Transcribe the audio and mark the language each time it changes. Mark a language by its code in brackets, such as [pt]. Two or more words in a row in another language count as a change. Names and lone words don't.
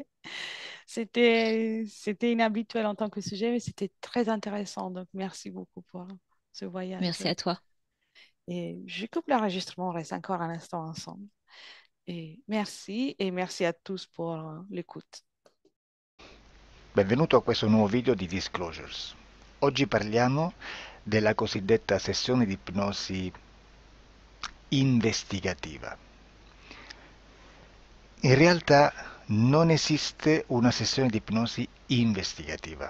[fr] C'était inhabituel en tant que sujet, mais c'était très intéressant. Donc, merci beaucoup pour ce voyage. merci à toi. Et je coupe l'enregistrement, on reste encore un instant ensemble. Et merci à tous pour l'écoute. [it] Benvenuto a questo nuovo video di Disclosures. Oggi parliamo della cosiddetta sessione di ipnosi investigativa. In realtà non esiste una sessione di ipnosi investigativa.